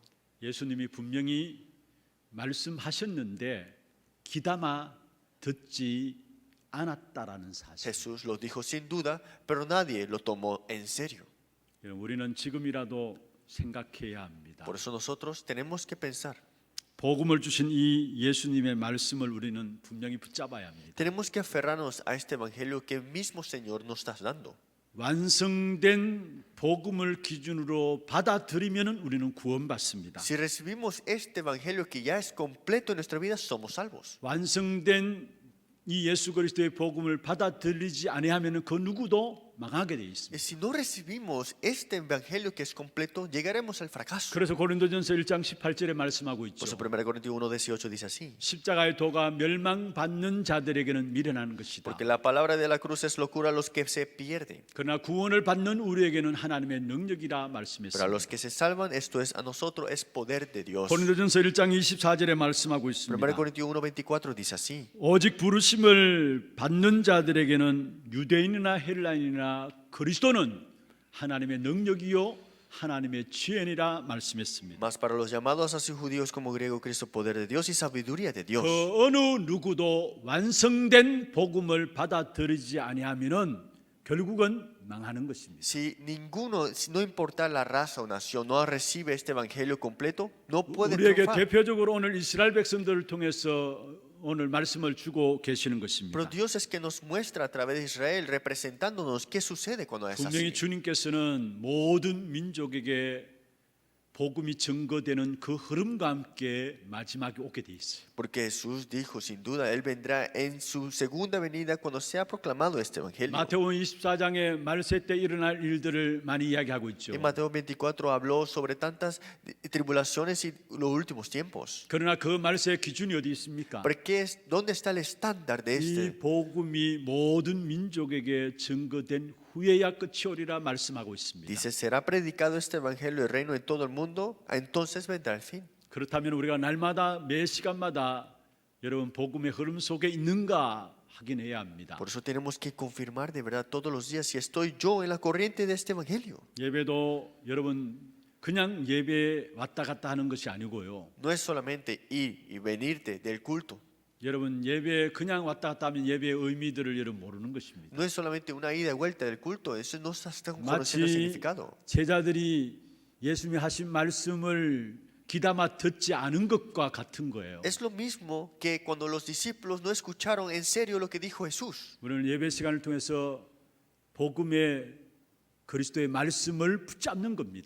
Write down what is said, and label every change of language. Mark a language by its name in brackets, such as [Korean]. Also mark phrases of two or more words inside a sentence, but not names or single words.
[Korean] 예수님이 분명히 말씀하셨는데 귀담아 듣지 않았다라는 사실. [Spanish] Jesús lo dijo sin duda, pero nadie lo tomó en serio. [Korean] 여러분, 우리는 지금이라도 생각해야 합니다. [Spanish] Por eso nosotros tenemos que pensar. [Korean] 복음을 주신 이 예수님의 말씀을 우리는 분명히 붙잡아야 합니다. [Spanish] Tenemos que aferrarnos a este evangelio que el mismo Señor nos está dando. [Korean] 완성된 복음을 기준으로 받아들이면 우리는 구원받습니다. [Spanish] Si recibimos este evangelio que ya es completo en nuestra vida, somos salvos. [Korean] 완성된 이 예수 그리스도의 복음을 받아들이지 아니하면 그 누구도 망하게 돼 [Spanish] Y [Korean] 있습니다. [Spanish] si no recibimos este evangelio que es completo, llegaremos al fracaso. [Korean] 그래서 고린도전서 1장 18절에 말씀하고 [Spanish] Por [Korean] 있죠. [Spanish] eso 1 Corintios 1:18 dice así. [Korean] 십자가의 도가 멸망받는 자들에게는 미련한 것이다. [Spanish] Porque la palabra de la cruz es locura a los que se pierden. [Korean] 그러나 구원을 받는 우리에게는 하나님의 능력이라 [Spanish] Pero a [Korean] 말씀했습니다. [Spanish] los que se salvan, esto es a nosotros, es poder de Dios. [Korean] 고린도전서 1장 24절에 말씀하고 [Spanish] 1 [Korean] 있습니다. [Spanish] Corintios 1:24 dice así. [Korean] 오직 부르심을 받는 자들에게는 유대인이나 헬라인이나 그리스도는 하나님의 능력이요 하나님의 지혜니라 말씀했습니다. [Spanish] Mas para los llamados así judíos como griegos, Cristo poder de Dios y sabiduría de Dios. [Korean] 그 어느 누구도 완성된 복음을 받아들이지 아니하면은 결국은 망하는 것입니다. [Spanish] Si ninguno, si no importa la raza o nación, no recibe este evangelio completo, no puede [Korean] 우리에게 [Spanish] triunfar. [Korean] 대표적으로 오늘 이스라엘 백성들을 통해서 오늘 말씀을 주고 계시는 것입니다. [Spanish] Pero Dios es que nos muestra a través de Israel, representándonos qué sucede cuando es [Korean] 분명히 [Spanish] así. [Korean] 주님께서는 모든 민족에게 복음이 증거되는 그 흐름과 함께 마지막에 오게 돼 있어요. [Spanish] Porque Jesús dijo, sin duda, Él vendrá en su segunda venida cuando sea proclamado este evangelio. [Korean] 마태복음 24장에 말세 때 일어날 일들을 많이 이야기하고 있죠. [Spanish] En Mateo 24 habló sobre tantas tribulaciones y los últimos tiempos. [Korean] 그러나 그 말세의 기준이 어디 있습니까? [Spanish] ¿Pero dónde está el estándar de [Korean] 이 [Spanish] este? [Korean] 복음이 모든 민족에게 증거된 후에야 끝이 오리라 말씀하고 있습니다. [Spanish] Dice, será predicado este evangelio del reino en todo el mundo, entonces vendrá el fin. [Korean] 그렇다면 우리가 날마다 매 시간마다 여러분 복음의 흐름 속에 있는가 확인해야 합니다. [Spanish] Por eso tenemos que confirmar de verdad todos los días si estoy yo en la corriente de este evangelio. [Korean] 예배도 여러분 그냥 예배 왔다 갔다 하는 것이 아니고요. [Spanish] No es solamente ir y venirte del culto. [Korean] 여러분 예배 그냥 왔다 갔다 하면 예배의 의미들을 여러분 모르는 것입니다. [Spanish] No es solamente una ida y vuelta del culto. Eso no está conociendo el [Korean] 마치 [Spanish] significado. [Korean] 제자들이 예수님이 하신 말씀을 귀담아 듣지 않은 것과 같은 거예요. [Spanish] Es lo mismo que cuando los discípulos no escucharon en serio lo que dijo Jesús. [Korean] 우리는 예배 시간을 통해서 복음의 그리스도의 말씀을 붙잡는 겁니다.